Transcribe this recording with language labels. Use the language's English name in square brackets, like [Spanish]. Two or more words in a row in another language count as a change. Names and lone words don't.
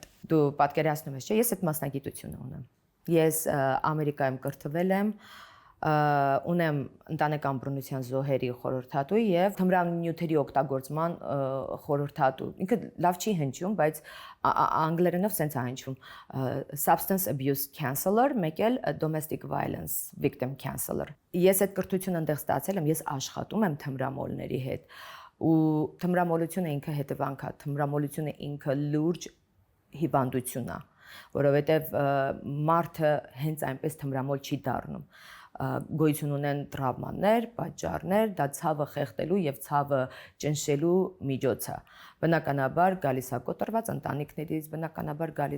[Armenian] Դու պատկերացնում ես, չէ՞, ես այդ մասնագիտությունը ունեմ։ Ես Ամերիկայում կրթվել եմ, ունեմ ընտանեկան բռնության զոհերի խորհրդատու եւ թմրանյութերի օգտագործման խորհրդատու։ Ինքը լավ չի հնչում, բայց անգլերենով սենց է հնչում [English] substance abuse counselor, [Armenian] մեկ էլ [English] domestic violence victim counselor։ [Armenian] Ես այդ կրթությունը այնտեղ ստացել եմ, ես աշխատում եմ թմրամոլների հետ ու թմրամոլությունը ինքը հետևանք է, թմրամոլությունը ինքը լուրջ հիվանդություն է, որովհետեւ մարդը հենց այնպես թմրամոլ չի դառնում։ Գոյություն ունեն տրավմաներ, պատճառներ, դա ցավը խեղդելու եւ ցավը ճնշելու միջոց է։ Բնականաբար գալիս է կոտրված ընտանիքներից, բնականաբար գալիս